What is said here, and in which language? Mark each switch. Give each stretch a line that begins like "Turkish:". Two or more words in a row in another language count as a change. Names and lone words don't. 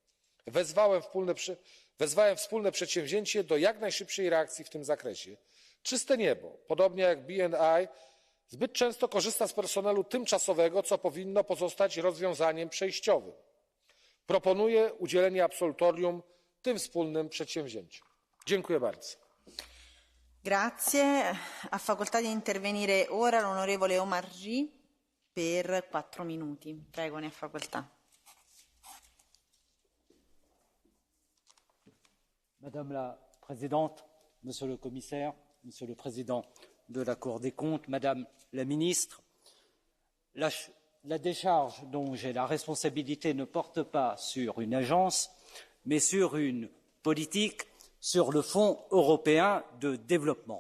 Polish: Wezwałem wspólne przedsięwzięcie do jak najszybszej reakcji w tym zakresie. Czyste niebo, podobnie jak B&I, zbyt często korzysta z personelu tymczasowego, co powinno pozostać rozwiązaniem przejściowym. Proponuję udzielenie absolutorium tym wspólnym przedsięwzięciom. Dziękuję bardzo.
Italian: Grazie. Ha facoltà di intervenire ora l'onorevole Omarjee per 4 minuti. Prego, ne ha facoltà.
French: Madame la Présidente, Monsieur le Commissaire, Monsieur le Président de la Cour des comptes, Madame la Ministre, la décharge dont j'ai la responsabilité ne porte pas sur une agence, mais sur une politique, sur le Fonds européen de développement.